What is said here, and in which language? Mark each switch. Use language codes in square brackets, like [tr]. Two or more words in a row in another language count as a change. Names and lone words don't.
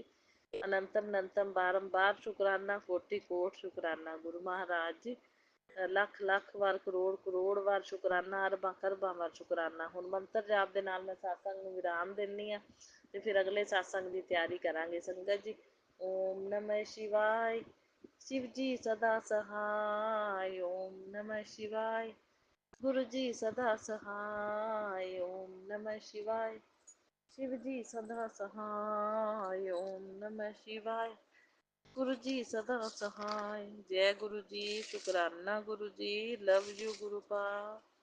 [pa] ਅਨੰਤਮ ਅਨੰਤਮ ਬਾਰੰਬਾਰ ਸ਼ੁਕਰਾਨਾ, ਕੋਟि ਕੋਟ ਸ਼ੁਕਰਾਨਾ ਗੁਰੂ ਮਹਾਰਾਜ ਜੀ। ਲੱਖ ਲੱਖ ਵਾਰ, ਕਰੋੜ ਕਰੋੜ ਵਾਰ ਸ਼ੁਕਰਾਨਾ, ਅਰਬਾਂ ਖਰਬਾਂ ਵਾਰ ਸ਼ੁਕਰਾਨਾ। ਹੁਣ ਮੰਤਰ ਜਾਪ ਦੇ ਨਾਲ ਮੈਂ ਸਤਸੰਗ ਨੂੰ ਵਿਰਾਮ ਦਿੰਦੀ ਹਾਂ ਤੇ ਫਿਰ ਅਗਲੇ ਸਤਸੰਗ ਦੀ ਤਿਆਰੀ ਕਰਾਂਗੇ ਸੰਗਤ ਜੀ। [hi] ओम नमः शिवाय। शिव जी सदा सहाय, ओम नमः शिवाय। गुरु जी सदा सहाय, ओम नमः शिवाय। शिव जी सदा सहाय, ओम नमः शिवाय। गुरु जी सदा सहाय। जय गुरु जी, शुकराना गुरु जी, [en] love you गुरु पाल।